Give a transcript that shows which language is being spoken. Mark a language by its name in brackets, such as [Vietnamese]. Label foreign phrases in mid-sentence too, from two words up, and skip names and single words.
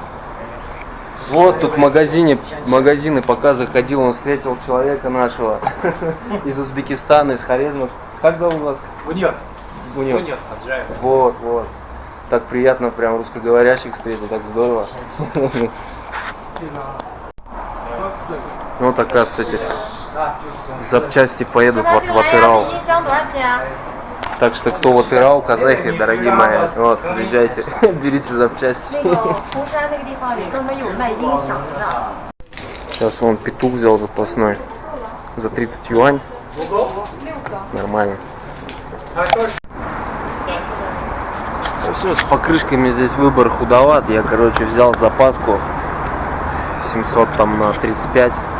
[Russian] Вот тут в магазины пока заходил, он встретил человека нашего из Узбекистана, из Хорезма. Как зовут вас? Мунир. Мунир. Вот. Так приятно, прям русскоговорящих встретил, так здорово. Вот, оказывается, эти запчасти поедут в Атырау. [Chinese] 音箱多少钱啊？ [Russian] Так что кто в Атырау, казахи, дорогие мои, вот, приезжайте, берите запчасти. [Chinese] 那个红山那个地方有专门有卖音响的。 [Russian] Сейчас вон петух взял запасной за 30 юань. Нормально. Все, с покрышками здесь выбор худоват. Я, короче, взял запаску 700 там на 35.